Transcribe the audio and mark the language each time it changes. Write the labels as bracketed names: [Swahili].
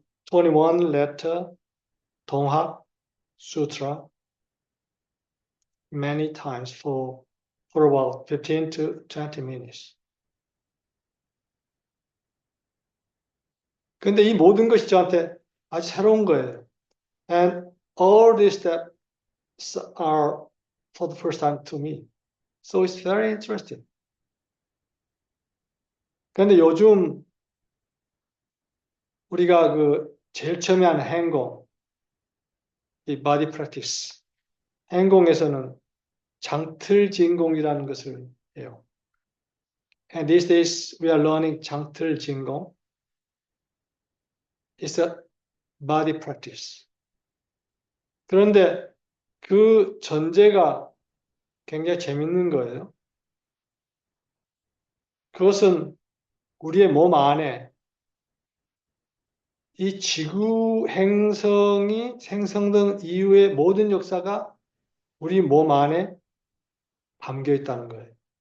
[English] 21 letter 동학 sutra many times for about 15 to 20 minutes. [Korean] 근데 이 모든 것이 저한테 아주 새로운 거예요. [English] And all these steps are for the first time to me. So it's very interesting. [Korean] 근데 요즘 우리가 그 제일 처음에 하는 행공, 이 body practice, 행공에서는 장틀진공이라는 것을 해요. [English] And these days we are learning 장틀진공. It's a body practice. [Korean] 그런데 그 전제가 굉장히 재밌는 거예요. 그것은 우리의 몸 안에 이 지구 행성이 생성된 이후의 모든 역사가 우리 몸 안에 담겨 있다는 거예요.